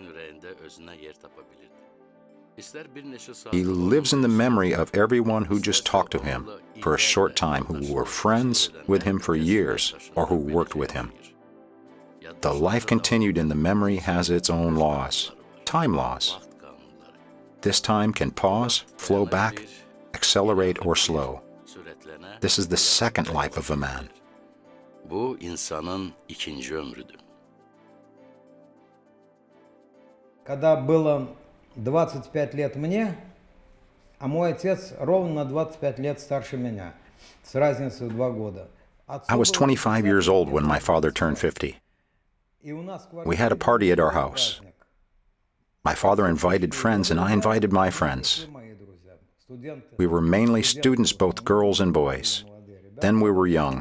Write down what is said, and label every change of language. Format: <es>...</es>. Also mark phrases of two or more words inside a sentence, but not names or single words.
<en>He lives in the memory of everyone who just talked to him for a short time, who were friends with him for years, or who worked with him. The life continued in the memory has its own laws, time laws. This time can pause, flow back, accelerate or slow. This is the second life of a man.</en> <az>Bu insanın ikinci ömrüdür.</az> <ru>Когда было 25 лет мне, а мой отец ровно на 25 лет старше меня, с разницей в 2 года.</ru> <en>I was 25 years old when my father turned 50. We had a party at our house. My father invited friends and I invited my friends. We were mainly students, both girls and boys. Then we were young.</en>